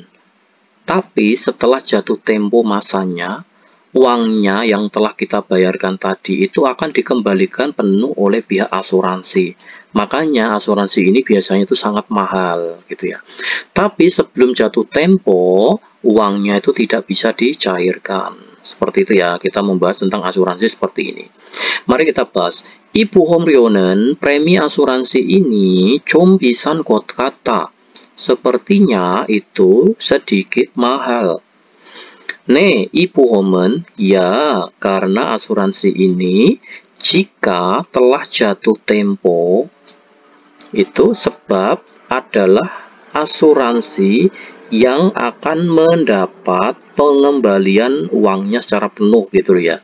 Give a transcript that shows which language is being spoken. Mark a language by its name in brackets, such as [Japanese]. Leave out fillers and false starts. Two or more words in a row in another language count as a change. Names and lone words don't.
[Indonesian] Tapi setelah jatuh tempo masanya, uangnya yang telah kita bayarkan tadi itu akan dikembalikan penuh oleh pihak asuransi. Makanya asuransi ini biasanya itu sangat mahal gitu ya. Tapi sebelum jatuh tempo, uangnya itu tidak bisa dicairkan. Seperti itu ya, kita membahas tentang asuransi seperti ini. Mari kita bahas. [Korean] 이 보험료는 [Indonesian] premi asuransi ini [Korean] 좀 비싼 것 같다. [Indonesian] Sepertinya itu sedikit mahal. [Korean] 네, 이 보험은 [Indonesian] ya, karena asuransi ini jika telah jatuh tempo itu sebab adalah asuransi yang akan mendapat pengembalian uangnya secara penuh gitu ya.